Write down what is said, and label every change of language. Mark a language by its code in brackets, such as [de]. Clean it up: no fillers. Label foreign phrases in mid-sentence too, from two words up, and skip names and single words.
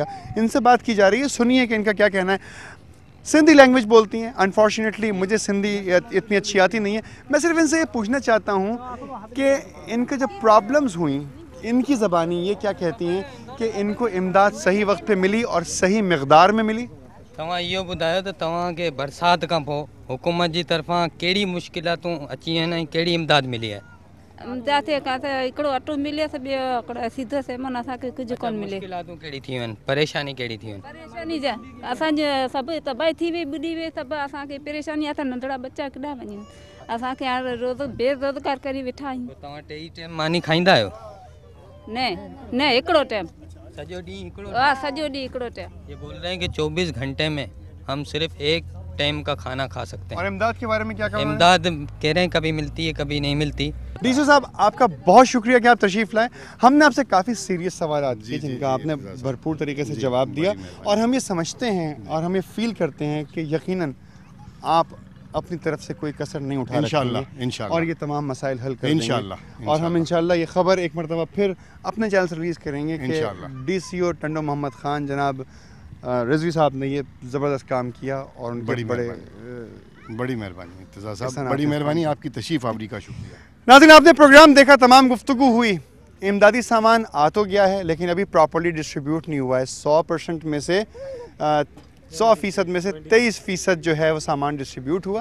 [ur] ان سے بات کی جا رہی ہے، سنیے کہ ان کا کیا کہنا ہے۔ سندھی لینگویج بولتی ہیں، انفارچونیٹلی مجھے سندھی اتنی اچھی آتی نہیں ہے. میں صرف ان سے یہ پوچھنا چاہتا ہوں کہ ان کے جو پرابلمز ہوئی، ان کی زبانی یہ کیا کہتی ہیں کہ ان کو امداد صحیح وقت پہ ملی اور صحیح مقدار میں ملی? [sd] तव्हां इहो ॿुधायो त तव्हांखे बरसाति खां पोइ हुकूमत जी तरफ़ां कहिड़ी मुश्किलातूं अची आहिनि ऐं कहिड़ी इमदाद मिली आहे? इमदाद हिकिड़ो अटो मिले त ॿियो सीधो सेमन असांखे कुझु कोन मिले। मुश्किलातूं कहिड़ी थियूं आहिनि, परेशानी कहिड़ी थियूं आहिनि? परेशानी जा असांजे सभु तबाही थी वई, ॿुॾी वई सभु, असांखे परेशानी आहे त नंढड़ा बच्चा केॾा वञनि, असांखे हाणे रोज़ बेरोज़गार करे वेठा आहियूं। तव्हां टेई टाइम मानी खाईंदा आहियो? न हिकिड़ो टाइम, सॼो ॾींहुं हिकिड़ो? हाँ सॼो ॾींहुं हिकिड़ो टाइम। [ur] یہ بول رہے ہیں کہ 24 گھنٹے میں ہم صرف ایک ٹائم کا کھانا کھا سکتے ہیں. اور امداد کے بارے میں کیا کہنا ہے? امداد کہہ رہے ہیں کبھی ملتی ہے کبھی نہیں ملتی. ڈی سی صاحب آپ کا بہت شکریہ کہ آپ تشریف لائے۔ ہم نے آپ سے کافی سیریس سوال کیے جن کا آپ نے بھرپور طریقے سے جواب دیا، اور ہم یہ سمجھتے ہیں اور ہم یہ فیل کرتے ہیں کہ یقیناً آپ اپنی طرف سے کوئی کسر نہیں اٹھا رکھیں گے اور یہ تمام مسائل حل کر دیں گے. اور ہم ان شاءاللہ یہ خبر ایک مرتبہ پھر اپنے چینل سے ریلیز کریں گے کہ ڈی سی او ٹنڈو محمد خان جناب رضوی صاحب نے یہ زبردست کام کیا اور ان کے بڑی مہربانی انتظار صاحب، بڑی مہربانی، آپ کی تشریف آوری کا شکریہ. ناظرین آپ نے پروگرام دیکھا، تمام گفتگو ہوئی، امدادی سامان آ تو گیا ہے لیکن ابھی [en] properly distribute [ur] نہیں ہوا ہے. 100% میں سے 100% میں سے 23% جو ہے وہ سامان ڈسٹریبیوٹ ہوا.